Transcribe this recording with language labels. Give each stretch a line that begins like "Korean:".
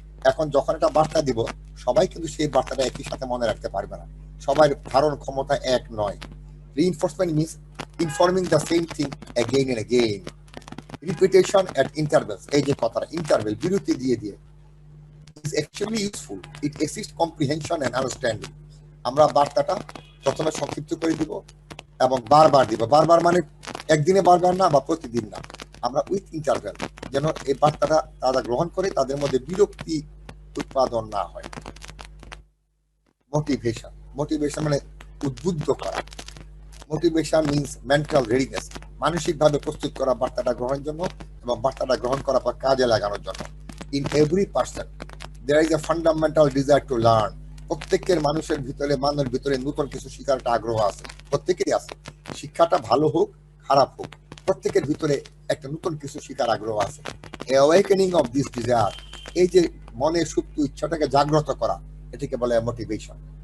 Bangla: এখন যখন একটা বার্তা দিব, সবাই কিন্তু সেই বার্তাটা একই সাথে মনে রাখতে পারবে না, সবার ধারণ ক্ষমতা এক নয়।
English: Reinforcement means informing the same thing again and again. Repetition at intervals,
Bangla: এই যে কথাটা,
English: interval,
Bangla: বিরতি দিয়ে দিয়ে,
English: is actually useful. It assists comprehension and understanding.
Bangla: আমরা বার্তাটা প্রথমে সংক্ষিপ্ত করে দিব এবং বারবার দিব। বারবার মানে একদিনে বারবার না, বা প্রতিদিন না, আমরা
English: with interval,
Bangla: যেন এই বার্তাটা তারা গ্রহণ করে, তাদের মধ্যে বিরক্তি উৎপাদন না হয়। মোটিভেশন, মোটিভেশন মানে উদ্বুদ্ধ করা।
English: motivation means mental readiness,
Bangla: মানসিকভাবে প্রস্তুত করা বার্তাটা গ্রহণের জন্য এবং বার্তাটা গ্রহণ করার পর কাজে লাগানোর জন্য।
English: In every person there is a fundamental desire to learn.
Bangla: প্রত্যেকের মানুষের ভিতরে, মানবের ভিতরে নতুন কিছু শেখার একটা আগ্রহ আছে, প্রত্যেকেরই আছে। শিক্ষাটা ভালো হোক খারাপ হোক, প্রত্যেকের ভিতরে একটা নতুন কিছু শেখার আগ্রহ আছে।
English: awakening of this desire,
Bangla: এই যে মনের সুপ্ত ইচ্ছাটাকে জাগ্রত করা, এটাকে বলে মোটিভেশন।